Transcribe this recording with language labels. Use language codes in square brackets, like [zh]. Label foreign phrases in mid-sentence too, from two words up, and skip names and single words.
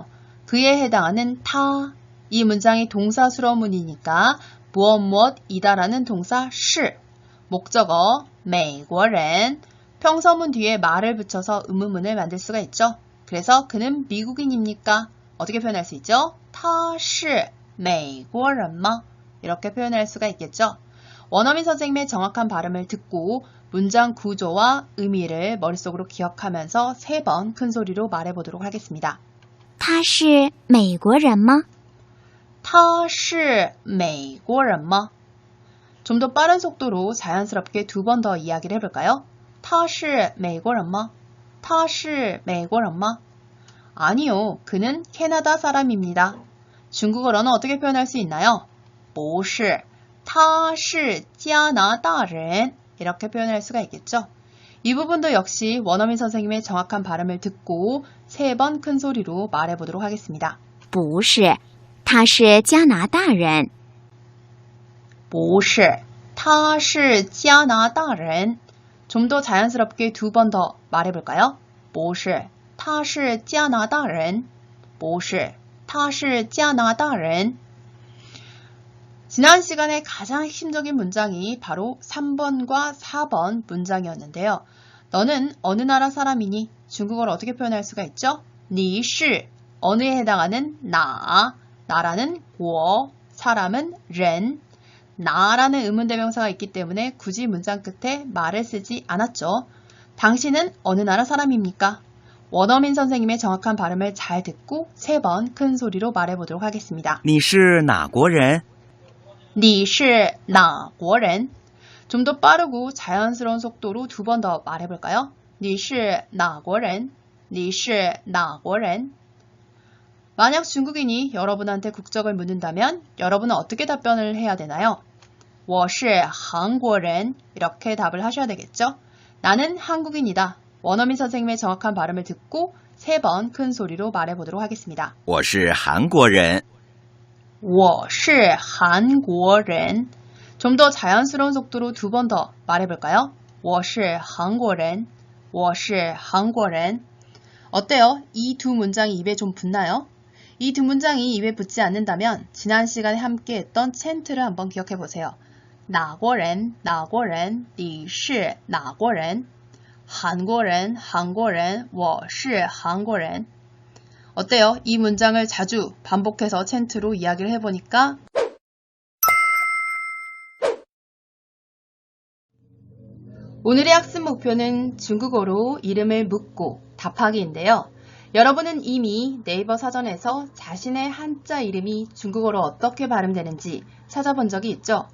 [ko] 그에 해당하는 타. 이 문장이 동사수로문이니까 무엇무엇이다라는 동사 是. 목적어 美国人. 평서문 뒤에 말을 붙여서 의문문을 만들 수가 있죠. 그래서 그는 미국인입니까? 어떻게 표현할 수 있죠? [zh] 他是美国人吗? [ko] 이렇게 표현할 수가 있겠죠. 원어민 선생님의 정확한 발음을 듣고 문장 구조와 의미를 머릿속으로 기억하면서 3번 큰 소리로 말해보도록 하겠습니다. [zh] 他是美国人吗? 他是美国人吗? [ko] 좀 더 빠른 속도로 자연스럽게 2번 더 이야기를 해볼까요? [zh] 他是美国人吗?他是美国人吗? [ko] 아니요, 그는 캐나다 사람입니다. 중국어로는 어떻게 표현할 수 있나요? [zh] 不是,他是加拿大人. [ko] 이렇게 표현할 수가 있겠죠. 이 부분도 역시 원어민 선생님의 정확한 발음을 듣고 3번 큰 소리로 말해보도록 하겠습니다. [zh] 不是,他是加拿大人. 不是,他是加拿大人. [ko] 좀 더 자연스럽게 2번 더 말해볼까요? [zh] 不是,他是加拿大人.不是,他是加拿大人. [ko] 지난 시간에 가장 핵심적인 문장이 바로 3번과 4번 문장이었는데요. 너는 어느 나라 사람이니? 중국어로 어떻게 표현할 수가 있죠? [zh] 你是, [ko] 어느에 해당하는 나, 나라는 国, 사람은 人, 나라는 의문대명사가 있기 때문에 굳이 문장 끝에 말을 쓰지 않았죠. 당신은 어느 나라 사람입니까? 원어민 선생님의 정확한 발음을 잘 듣고 3번 큰 소리로 말해보도록 하겠습니다. [zh] 你是哪国人? 你是哪国人? [ko] 좀 더 빠르고 자연스러운 속도로 2번 더 말해볼까요? [zh] 你是哪国人?你是哪国人? [ko] 만약 중국인이 여러분한테 국적을 묻는다면 여러분은 어떻게 답변을 해야 되나요? [zh] 我是韩国人 [ko] 이렇게 답을 하셔야 되겠죠? 나는 한국인이다. 원어민 선생님의 정확한 발음을 듣고 3번 큰 소리로 말해보도록 하겠습니다. [zh] 我是韩国人。我是韩国人 [ko] 좀 더 자연스러운 속도로 2번 더 말해볼까요? [zh] 我是韩国人我是韩国人 어때요? [ko] 이 두 문장이 입에 좀 붙나요? 이 두 문장이 입에 붙지 않는다면 지난 시간에 함께 했던 챈트를 한번 기억해 보세요. [zh] 哪国人哪国人你是哪国人韩国人韩国人我是韩国人 어때요? [ko] 이 문장을 자주 반복해서 챈트로 이야기를 해보니까 오늘의 학습 목표는 중국어로 이름을 묻고 답하기인데요. 여러분은 이미 네이버 사전에서 자신의 한자 이름이 중국어로 어떻게 발음되는지 찾아본 적이 있죠?